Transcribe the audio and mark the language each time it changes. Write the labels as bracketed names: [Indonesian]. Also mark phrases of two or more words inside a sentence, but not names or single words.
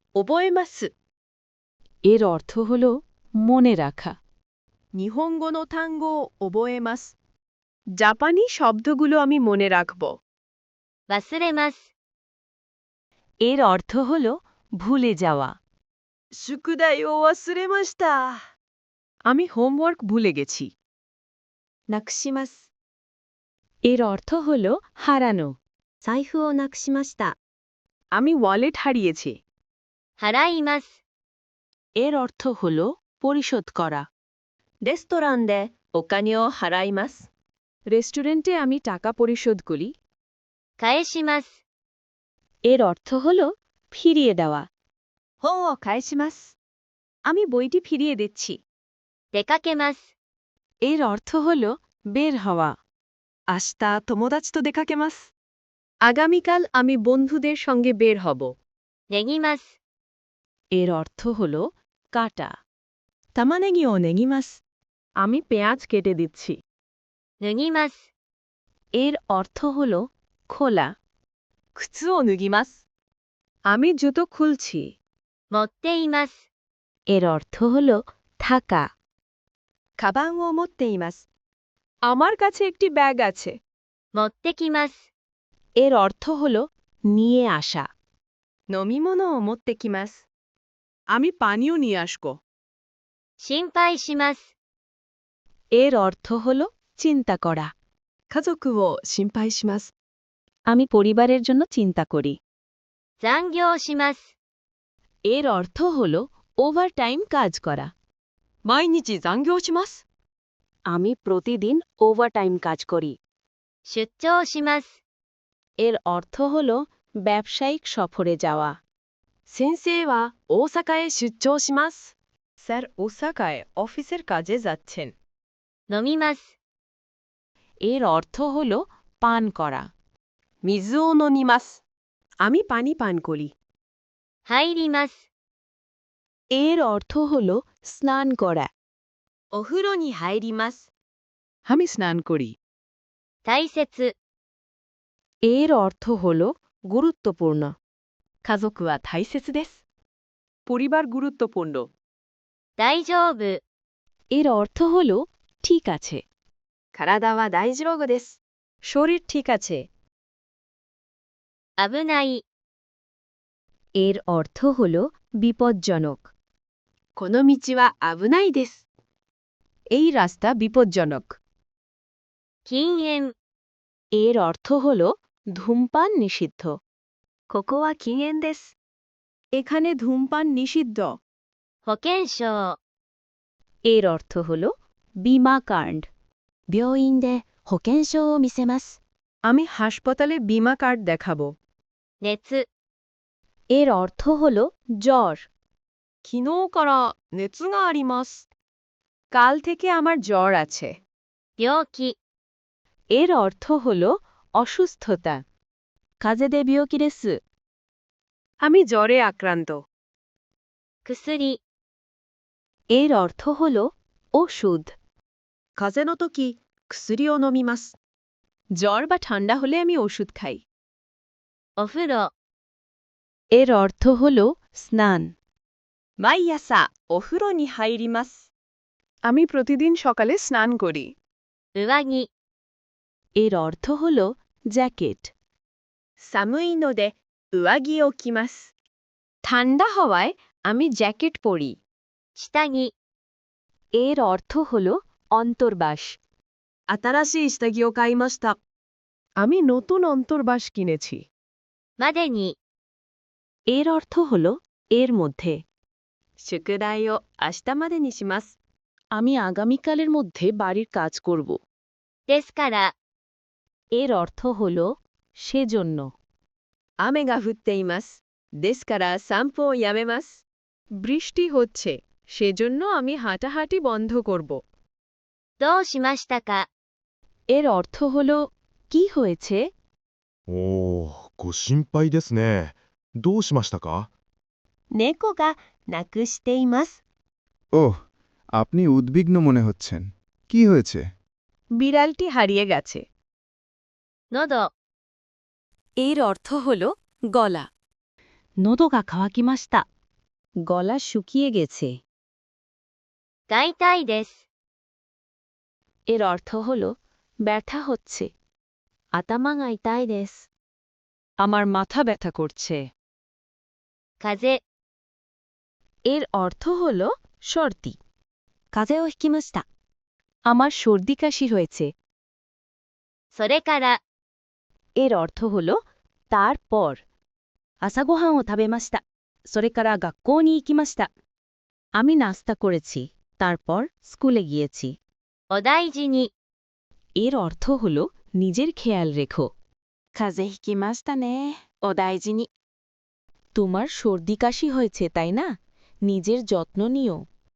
[Japanese] 覚えます。 [Bangla] এর অর্থ হল মনে রাখা। [Japanese] 日本語の単語を覚えます。 [Bangla] জাপানি শব্দগুলো আমি মনে রাখব। [Japanese] 忘れます。 [Bangla] এর অর্থ হল ভুলে যাওয়া। [Japanese] 宿題を忘れました。 [Bangla] আমি হোমওয়ার্ক ভুলে গেছি। [Japanese] なくします。 [Bangla] এর অর্থ হল হারানো। [Japanese] 財布をなくしました。 [Bangla] আমি ওয়ালেট হারিয়েছি। [Japanese] 払います。 [Bangla] এর অর্থ হল পরিশোধ করা। [Japanese] レストランでお金を払います。 [Bangla] রেস্টুরেন্টে আমি টাকা পরিশোধ করি। [Japanese] 返します。 [Bangla] এর অর্থ হল ফিরিয়ে দেওয়া। [Japanese] 本を返します。 [Bangla] আমি বইটি ফিরিয়ে দিচ্ছি। [Japanese] 出かけます。 [Bangla] এর অর্থ হল বের হওয়া। [Japanese] 明日友達と出かけます。 [Bangla] আগামীকাল আমি বন্ধুদের সঙ্গে বের হব। [Japanese] ネギます。 [Bangla] এর অর্থ হল কাটা। [Japanese] 玉ねぎをネギます。 [Bangla] আমি পেঁয়াজ কেটে দিচ্ছি। [Japanese] 脱ぎます。 [Bangla] এর অর্থ হল খোলা। [Japanese] 靴を脱ぎます。 [Bangla] আমি জুতো খুলছি। [Japanese] 持っています。 [Bangla] এর অর্থ হল থাকা। [Japanese] カバンを持っています。 [Bangla] আমার কাছে একটি ব্যাগ আছে। [Japanese] 持ってきます。 [Bangla] এর অর্থ হল নিয়ে আসা। [Japanese] 飲み物を持ってきます。 [Bangla] আমি পানীয় নিয়ে আসব। [Japanese] 心配します。 [Bangla] এর অর্থ হল চিন্তা করা। [Japanese] 家族を心配します。 [Bangla] আমি পরিবারের জন্য চিন্তা করি। [Japanese] 残業します。 [Bangla] এর অর্থ হল ওভারটাইম কাজ করা। [Japanese] 毎日残業します。 [Bangla] আমি প্রতিদিন ওভারটাইম কাজ করি। [Japanese] 出張します。 [Bangla] এর অর্থ হল ব্যবসায়িক সফরে যাওয়া। [Japanese] 先生は大阪へ出張します。 [Bangla] স্যার ওসাকায় অফিসের কাজে যাচ্ছেন। [Japanese] 飲みます。 [Bangla] এর অর্থ হল পান করা। [Japanese] 水を飲みます。 [Bangla] আমি পানি পান করি। [Japanese] 入ります。 [Bangla] এর অর্থ হল স্নান করা। [Japanese] お風呂に入ります。 [Bangla] আমি স্নান করি। [Japanese] 大切。 [Bangla] এর অর্থ হল গুরুত্বপূর্ণ। [Japanese] 家族は大切です。 [Bangla] পরিবার গুরুত্বপূর্ণ। [Japanese] 大丈夫。 [Bangla] এর অর্থ হল ঠিক আছে। [Japanese] 体は大丈夫です。 [Bangla] শরীর ঠিক আছে। [Japanese] 危ない。 [Bangla] এর অর্থ হল বিপজ্জনক। [Japanese] この道は危ないです。 [Bangla] এই রাস্তা বিপজ্জনক। [Japanese] 禁煙。 [Bangla] এর অর্থ হল ধূমপান নিষিদ্ধ। [Japanese] ここは禁煙です。 [Bangla] এখানে ধূমপান নিষিদ্ধ। [Japanese] 保険証。 [Bangla] এর অর্থ হল বীমা কার্ড। [Japanese] 病院で保険証を見せます。 [Bangla] আমি হাসপাতালে বীমা কার্ড দেখাবো। [Japanese] 熱。 [Bangla] এর অর্থ হল জ্বর। [Japanese] 昨日から熱があります。 [Bangla] কাল থেকে আমার জ্বর আছে। [Japanese] 病気。 [Bangla] এর অর্থ হল অসুস্থতা। [Japanese] 風邪で病気です。 [Bangla] আমি জ্বরে আক্রান্ত। [Japanese] 薬。 [Bangla] এর অর্থ হল ওষুধ। [Japanese] 風邪の時、薬を飲みます。 [Bangla] জ্বর বা ঠান্ডা হলে আমি ওষুধ খাই। [Japanese] お風呂。 [Bangla] এর অর্থ হল স্নান। [Japanese] 毎朝お風呂に入ります。 [Bangla] আমি প্রতিদিন সকালে স্নান করি। [Japanese] 上着。 [Bangla] এর অর্থ হল জ্যাকেট। [Japanese] 寒いので上着を着ます。 [Bangla] ঠান্ডা হওয়ায় আমি জ্যাকেট পরি। [Japanese] 下着。 [Bangla] এর অর্থ হল অন্তর্বাস। [Japanese] 新しい下着を買いました。 [Bangla] আমি নতুন অন্তর্বাস কিনেছি। [Japanese] までに。 [Bangla] এর অর্থ হল এর মধ্যে। [Japanese] 宿題を明日までにします。 [Bangla] আমি আগামীকালের মধ্যে বাড়ির কাজ করব। [Japanese] ですから。 [Bangla] এর অর্থ হল সেজন্য। [Japanese] 雨が降っています。ですから散歩をやめます。 [Bangla] বৃষ্টি হচ্ছে, সেজন্য আমি হাঁটাহাঁটি বন্ধ করব। [Japanese] どうしましたか。 [Bangla] এর অর্থ হল কি হয়েছে? [Japanese] おー、ご心配ですね。どうしましたか？猫がなくしています。 [Bangla] ওহ, আপনি উদ্বিগ্ন মনে হচ্ছেন। কি হয়েছে? বিড়ালটি হারিয়ে গেছে। [Japanese] 喉。 [Bangla] এর অর্থ হল গলা। [Japanese] 喉が渇きました [Bangla] গলা শুকিয়ে গেছে [Japanese] が痛いです。 [Bangla] এর অর্থ হল ব্যথা হচ্ছে [Japanese] 頭が痛いです。 [Bangla] আমার মাথা ব্যথা করছে [Japanese] 風邪、 [Bangla] এর অর্থ হল সর্দি [Japanese] 風邪をひきました。 [Bangla] আমার সর্দি কাশি হয়েছে [Japanese] それから、 [Bangla] এর অর্থ হল তারপর [Japanese] 朝ごはんを食べました。それから学校に行きました。 [Bangla] আমি নাস্তা করেছি তারপর স্কুলে গিয়েছি [Japanese] お大事に。 [Bangla] এর অর্থ হল নিজের খেয়াল রেখো [Japanese] 風邪ひきましたね。お大事に。 [Bangla] তোমার সর্দি কাশি হয়েছে তাই না নিজের যত্ন নিও